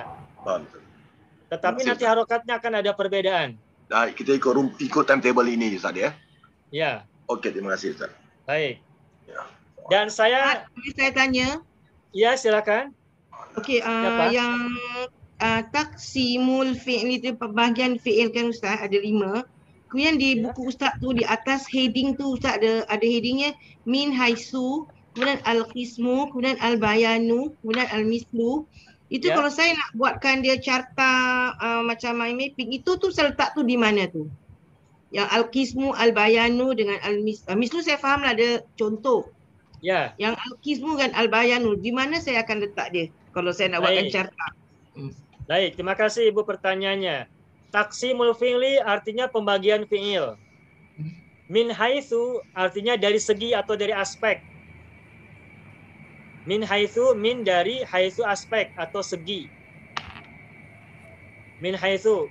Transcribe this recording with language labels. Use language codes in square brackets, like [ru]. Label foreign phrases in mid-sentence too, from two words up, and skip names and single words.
[id] Tetapi nanti harokatnya akan ada perbedaan. [ms] Nah, kita ikut timetable ini Ustaz ya. Ya. Oke, terima kasih Ustaz. Baik. Dan saya tanya. [id] Ya, silakan. [ms] Okey, yang [ar] تقسيم الفعل [ms] itu pembahagian fi'il kan Ustaz ada 5. Kemudian di buku Ustaz tu di atas heading tu Ustaz ada headingnya [ar] من حيث, [ms] kemudian al-qismu, kemudian al-bayanu, kemudian al-mislu. Itu kalau saya nak buatkan dia carta macam [en] mind mapping [ms] itu tu saya letak tu di mana tu? Yang al-qismu, al-bayanu dengan al-mislu saya faham lah ada contoh. Ya. Yang al-qismu dan al-bayanu di mana saya akan letak dia kalau saya nak buatkan carta? [id] Baik, terima kasih Ibu pertanyaannya. [ar] تقسيم الفعل [id] artinya pembagian fi'il. [ar] من حيث [id] artinya dari segi atau dari aspek. [ar] من حيث, [id] min dari haitsu aspek atau segi. [ar] من حيث.